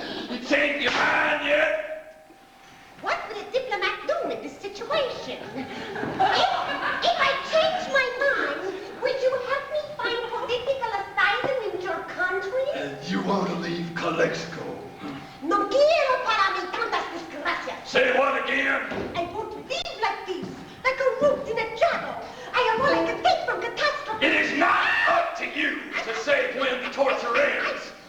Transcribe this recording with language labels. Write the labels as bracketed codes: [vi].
[en] You changed your mind yet? What would a diplomat do in this situation? If I change my mind, would you help me find political asylum in your country? You want to leave Calexico? [es] No quiero para mí tantas desgracias. [en] Say what again? I won't live like this, like a root in a jungle. I am more like a thief from catastrophe. It is not up to you to say when the torture ends.